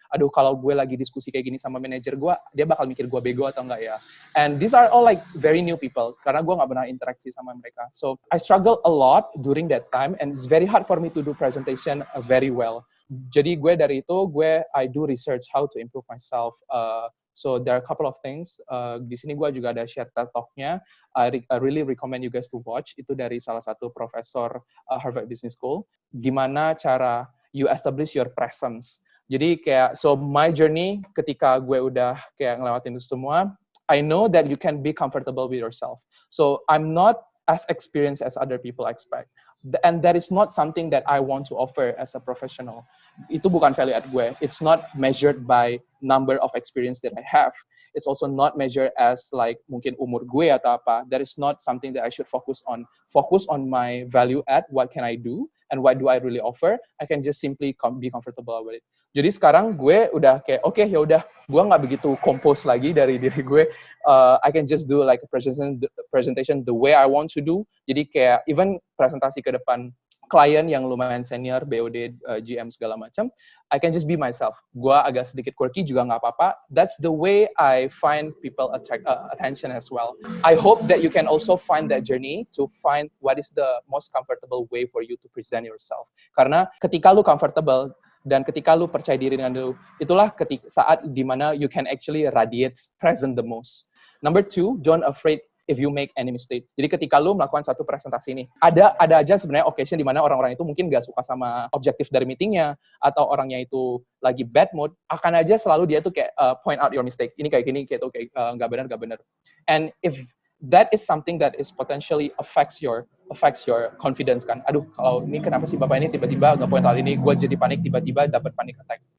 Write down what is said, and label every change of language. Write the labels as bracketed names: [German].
[Indonesian] Aduh kalau gue lagi diskusi kayak gini sama manajer gue, dia bakal mikir gue bego atau enggak ya? [English] And these are all like very new people, [Indonesian] karena gue nggak pernah interaksi sama mereka. [English] So I struggle a lot during that time, and it's very hard for me to do presentation very well. [Indonesian] Jadi gue dari itu, [English] I do research how to improve myself. So there are a couple of things. [Indonesian] Di sini gue juga ada share TED Talk-nya. [English] I really recommend you guys to watch. [Indonesian] Itu dari salah satu profesor Harvard Business School. Gimana cara [English] you establish your presence. Jadi kayak, so my journey [Indonesian] ketika gue udah kayak ngelewatin itu semua, [English] I know that you can be comfortable with yourself. So I'm not as experienced as other people expect. And that is not something that I want to offer as a professional. [Indonesian] Itu bukan value add gue. [English] It's not measured by number of experience that I have. It's also not measured as like [Indonesian] mungkin umur gue atau apa. [English] That is not something that I should focus on. Focus on my value add, what can I do, and what do I really offer. I can just simply be comfortable with it. [Indonesian] Jadi sekarang gue udah kayak, oke, ya udah, gue nggak begitu compose lagi dari diri gue. [English] I can just do like a presentation the way I want to do. [Indonesian] Jadi kayak even presentasi ke depan klien yang lumayan senior, BOD, GM segala macam, [English] I can just be myself. [Indonesian] Gue agak sedikit quirky juga nggak apa-apa. [English] That's the way I find people attract attention as well. I hope that you can also find that journey to find what is the most comfortable way for you to present yourself. [Indonesian] Karena ketika lu comfortable dan ketika lu percaya diri dengan lu, itulah ketika saat dimana [English] you can actually radiate present the most. Number 2, don't afraid if you make any mistake. [Indonesian] Jadi ketika lu melakukan satu presentasi ini, ada aja sebenarnya occasion di mana orang-orang itu mungkin gak suka sama objektif dari meetingnya, atau orangnya itu lagi bad mood, akan aja selalu dia tuh kayak [English] point out your mistake. [Indonesian] Ini kayak gini, kayak tuh kayak gak benar. [English] And if that is something that is potentially affects your confidence kan. [Indonesian] Aduh, kalau ini kenapa sih Bapak ini tiba-tiba nggak point out ini, gue jadi panik, tiba-tiba dapat panic attack.